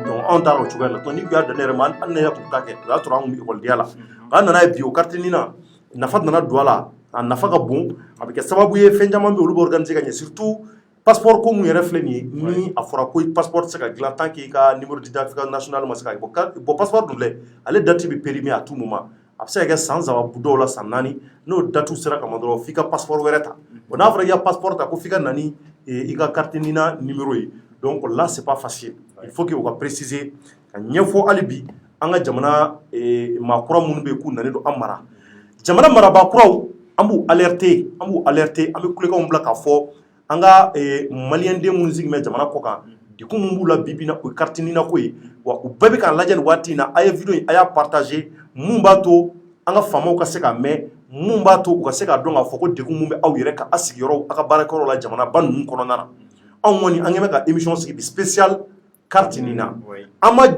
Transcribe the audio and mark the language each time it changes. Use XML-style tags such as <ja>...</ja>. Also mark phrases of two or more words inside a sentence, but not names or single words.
<bm>donc anw taara o cogoya la donc ni y'a dan ne yɛrɛ ma hali ne yɛrɛ kun t'a kɛ o y'a sɔrɔ anw kun bɛ ekɔlidenya la an nana ye bi o carte ɲinina nafa nana don a la a nafa ka bon a bɛ kɛ sababu ye fɛn caman bɛ olu bɛ organiser ka ɲɛ</bm> <fr>surtout passeport</fr> <bm>ko mun yɛrɛ filɛ nin ye ni a fɔra ko passeport tɛ se ka dilan</bm> <fr>tant que</fr> <bm>i ka</bm> <fr>numéro d'identification national</fr> <bm>ma se ka bon passeport dun filɛ ale date bɛ périmer</bm> <fr>à tout moment</fr> <bm>a bɛ se ka kɛ san saba dɔw la san 4 n'o date sera kama dɔrɔn f'i ka passeport wɛrɛ ta bon n'a fɔra i ka passeport ta ko f'i ka na ni i ka carte ɲinina numéro ye</bm> <fr>donc là c'est pas facile il faut que</fr> <bm>u ka préciser ka ɲɛfɔ hali bi an ka jamana maakura minnu bɛ yen k'u nalen don an mara jamana marabaa kuraw an b'u alerter an bɛ kulekanw bila k'a fɔ an ka maliyɛnden minnu sigi bɛ jamana kɔ kan degun min b'u la bi na o ye carte ɲinina ko ye wa u bɛɛ bɛ k'a lajɛ nin waati in na a ye video in a y'a partager mun b'a to an ka faamaw ka se k'a mɛn mun b'a to u ka se k'a dɔn k'a fɔ ko degun mun bɛ aw yɛrɛ ka a sigiyɔrɔ a ka baarakɛyɔrɔ la jamanaba ninnu kɔnɔna na anw kɔni an kɛn bɛ ka émission sigi bi</bm> <fr>spécial carte</fr> <bm>ɲinina an</bm>